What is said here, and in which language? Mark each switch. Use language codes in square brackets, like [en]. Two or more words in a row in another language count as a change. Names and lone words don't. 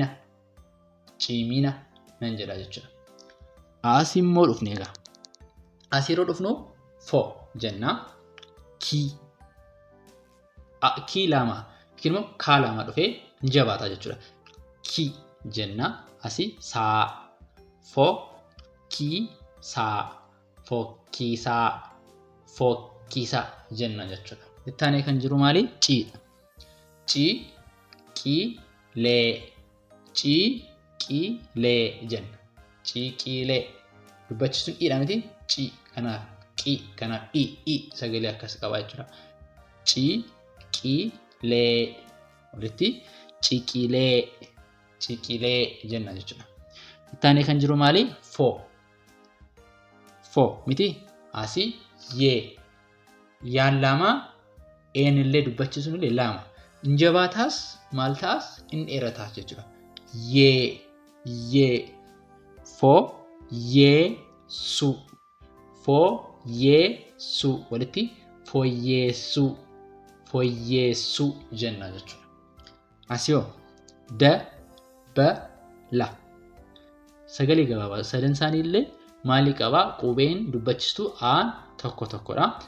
[om] Cimina nan jedha jechuudha. Asii immoo dhufne egaa. Asii yeroo dhufnu fo jenna. Kii. Kii lama. Yookiin immoo kaa lama dhufee ni jabaata jechuudha. Kii jenna. Asii saa. Fo. Kii. Saa. Fokkisaa. Fokkisa jenna jechuudha. Ittaanee kan jiru maali? Ciidha. Ciqilee. Ciqilee jenna. Ciqilee. Dubbachisuun idha miti? Ci kanaaf qi kanaaf i sagalee akkas qaba jechuudha. Ciqilee. Walitti ciqilee. Ciqilee jenna jechuudha. Ittaanee kan jiru maali? Fo. Fo miti? Asii yee. Yaan lama eenillee dubbachisuun illee lama. Injabaataas maal ta'as in dheerataas jechuudha. Yee. Yee. Fo. Yee. Su. Fo. Yee. Su. Walitti fooyyeessuu. Fooyyeessuu jenna jechuudha. Asii hoo dabala. Sagalee gabaabaa sadan isaanii illee maali qabaa? Qubeen dubbachistuu aan tokko tokkodha.